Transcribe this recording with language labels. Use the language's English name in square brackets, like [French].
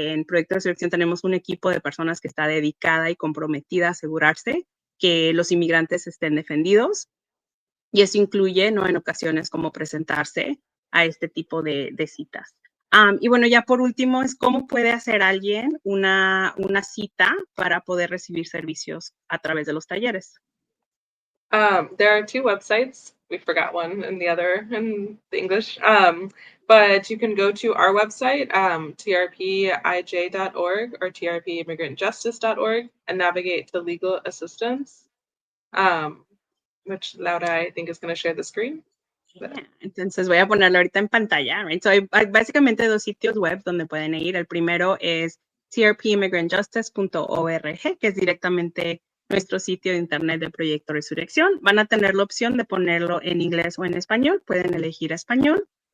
[Spanish] En Proyecto de Selección tenemos un equipo de personas que está dedicada y comprometida a asegurarse que los inmigrantes estén defendidos. Y eso incluye, ¿no? En ocasiones, como presentarse a este tipo de citas. Y bueno, ya por último, es cómo puede hacer alguien una cita para poder recibir servicios a través de los talleres. [English] There are two websites. We forgot one and the other in the English. But you can go to our website, trpij.org or trpimmigrantjustice.org, and navigate to legal assistance, which Laura, I think, is going to share the screen. Yeah. [Spanish] Entonces voy a ponerlo ahorita en pantalla. [English] Right? So [Spanish] hay básicamente dos sitios web donde pueden ir. El primero es trpimmigrantjustice.org, que es directamente nuestro sitio de internet del Proyecto Resurrección. Van a tener la opción de ponerlo en inglés o en español. Pueden elegir español.